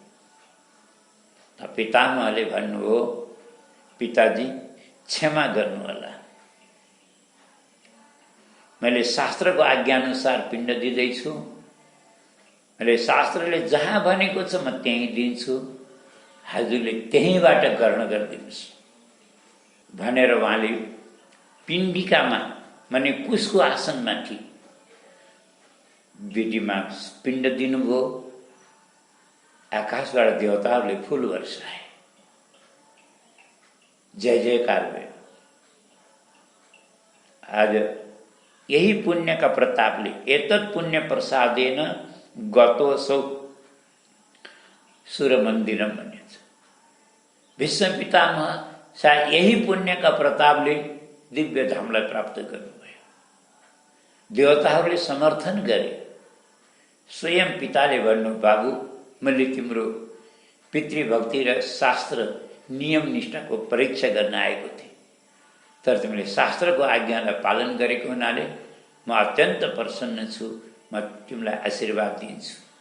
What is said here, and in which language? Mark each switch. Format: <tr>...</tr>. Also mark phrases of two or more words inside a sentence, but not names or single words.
<ne>पितामहले भन्नुभयो, पिताजी क्षमा गर्नुहोला, मैले शास्त्रको आज्ञाअनुसार पिण्ड दिँदैछु, मैले शास्त्रले जहाँ भनेको छ म त्यहीँ दिन्छु, हजुरले त्यहीँबाट ग्रहण गरिदिनुहोस् भनेर उहाँले पिण्डिकामा, माने कुशको आसनमाथि बेटीमा पिण्ड दिनुभयो। आकाशबाट देवताहरूले फूल वर्षाए, जय जयकार भयो। आज यही पुण्य का प्रतापले,</ne> <sa>एतत् पुण्य प्रसादेन गतोऽसौ सूर्य मन्दिरम</sa> <ne>भनिएको छ। भीष्म पितामह सायद यही पुण्य का प्रतापले दिव्य धामलाई प्राप्त गर्नुभयो। देवताहरूले समर्थन गरे। स्वयं पिताले भन्नु, बाबु मैले तिम्रो पितृभक्ति र शास्त्र नियम निष्ठाको परीक्षा गर्न आएको थिएँ, तर तिमीले शास्त्रको आज्ञालाई पालन गरेको हुनाले म अत्यन्त प्रसन्न छु, म तिमीलाई आशीर्वाद दिन्छु।</ne>